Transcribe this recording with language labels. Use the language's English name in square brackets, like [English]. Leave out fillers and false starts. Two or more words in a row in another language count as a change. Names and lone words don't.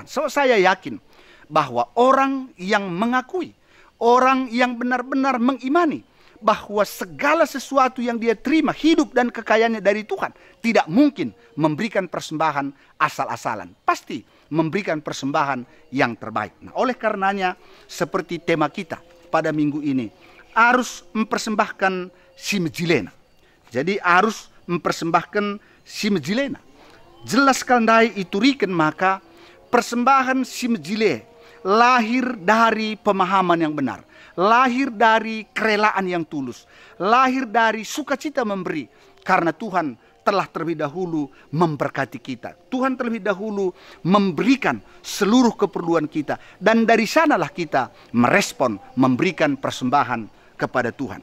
[Indonesian] So, saya yakin bahwa orang yang mengakui, orang yang benar-benar mengimani bahwa segala sesuatu yang dia terima, hidup dan kekayaannya dari Tuhan, tidak mungkin memberikan persembahan asal-asalan. Pasti memberikan persembahan yang terbaik. Nah, oleh karenanya, seperti tema kita pada minggu ini, harus mempersembahkan si Mejilena. Jadi harus mempersembahkan si Mejilena. Jelas kandai iturikan maka persembahan si Mejile lahir dari pemahaman yang benar. Lahir dari kerelaan yang tulus. Lahir dari sukacita memberi. Karena Tuhan telah terlebih dahulu memberkati kita. Tuhan terlebih dahulu memberikan seluruh keperluan kita. Dan dari sanalah kita merespon, memberikan persembahan kepada Tuhan.